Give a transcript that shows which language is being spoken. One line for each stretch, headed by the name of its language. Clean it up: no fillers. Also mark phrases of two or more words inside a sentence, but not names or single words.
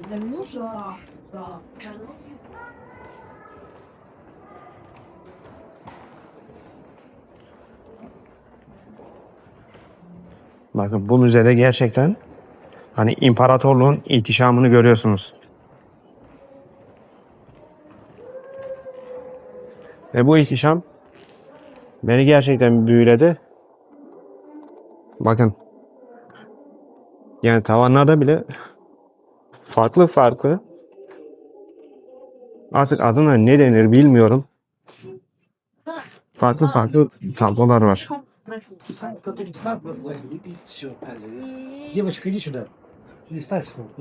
Russian: Ну, да.
Turkish: Bakın bu müzede gerçekten hani imparatorluğun ihtişamını görüyorsunuz. Ve bu ihtişam beni gerçekten büyüledi. Bakın. Yani tavanlarda bile farklı farklı, artık adına ne denir bilmiyorum, farklı farklı tablolar var.
Russian: Девочка, иди сюда. Иди, Стась,